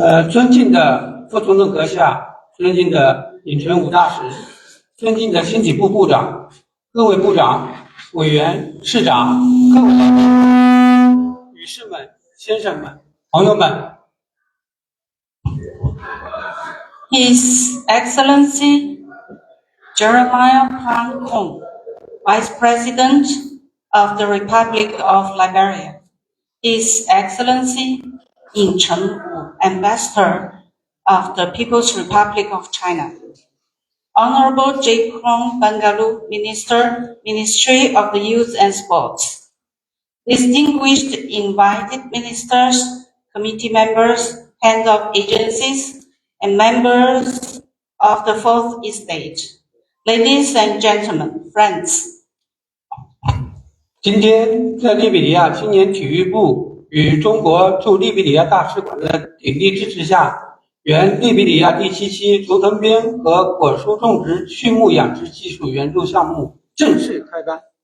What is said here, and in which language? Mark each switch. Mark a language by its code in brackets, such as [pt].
[zh] 尊敬的副总统阁下，尊敬的尹纯武大使，尊敬的经济部部长，各位部长、委员、市长，各位来宾，女士们、先生们、朋友们。 [en] His Excellency Jeremiah Pan Kong, Vice President of the Republic of Liberia, His Excellency Yin Chen-Wu, Ambassador of the People's Republic of China, Honorable J. Krong Bangalu, Minister, Ministry of the Youth and Sports, distinguished invited ministers, committee members, heads of agencies, and members of the Fourth Estate, ladies and gentlemen, friends. [zh] 今天在利比里亚青年体育部与中国驻利比里亚大使馆的鼎力支持下，原利比里亚第7期竹藤编和果树种植、畜牧养殖技术援助项目正式开班。